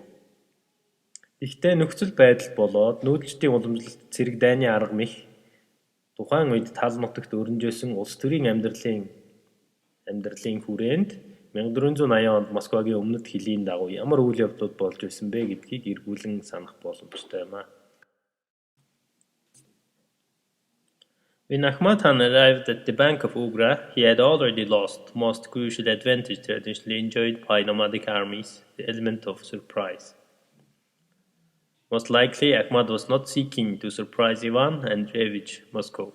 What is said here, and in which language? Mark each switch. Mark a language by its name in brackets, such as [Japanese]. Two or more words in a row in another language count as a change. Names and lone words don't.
[Mongolian] Гэхдээ нөхцөл байдал болоод нүүдэлчдийн уламжлалт цэрэг дайны арга мэх тухайн үед тал нутагт өрнжөөсөн улс төрийн амьдралын хүрээнд 1480 онд Москвагийн өмнөд хилийн дагуу ямар үйл явдлууд болж байсан бэ гэдгийг эргүүлэн санах боломжтой юм. [English] When Ahmad Khan arrived at the bank of Ugra, he had already lost most crucial advantage traditionally enjoyed by nomadic armies, the element of surprise. Most likely, Ahmad was not seeking to surprise Ivan and ravage Moscow.